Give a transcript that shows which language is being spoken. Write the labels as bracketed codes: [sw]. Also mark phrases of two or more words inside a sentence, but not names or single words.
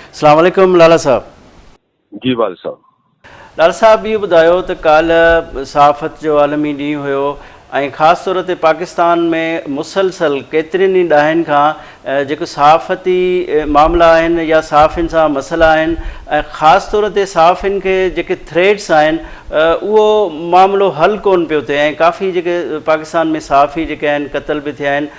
[ar] السلام عليكم [sd] लाला साहब। जी वाल साहब। लाला साहब इहो ॿुधायो त काल्ह सहाफ़त जो आलमी ॾींहुं हुयो ऐं ख़ासि तौर ते पाकिस्तान में मुसलसल केतिरनि ई ॾहाकनि खां जेको सहाफ़ती मामला आहिनि या सहाफ़ियुनि सां मसइला आहिनि, ऐं ख़ासि तौर ते सहाफ़ियुनि खे जेके थ्रेड्स आहिनि उहो मामिलो हल कोन पियो थिए, ऐं काफ़ी जेके पाकिस्तान में सहाफ़ी जेके आहिनि क़तल बि थिया आहिनि।